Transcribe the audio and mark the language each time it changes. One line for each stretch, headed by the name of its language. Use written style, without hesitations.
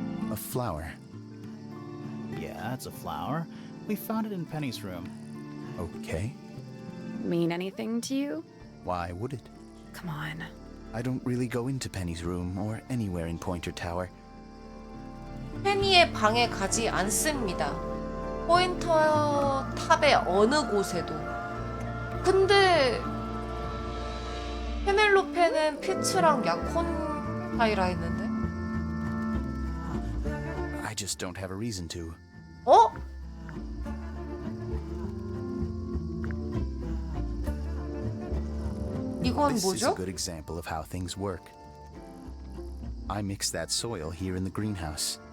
English: A flower. Yeah, it's a flower. We found it in Penny's room. Okay. Mean anything to you? Why would it? Come on. I don't really go into Penny's room or anywhere in Pointer Tower.
Korean: 페니의 방에 가지 않습니다. 포인터 탑의 어느 곳에도. 근데 페넬로페는 피츠랑 약혼 사이라 했는데?
English: I just don't have a reason to.
Korean: 어? 이건
English: This is a
Korean: 뭐죠?
English: good example of how things work. I mix that soil here in the greenhouse.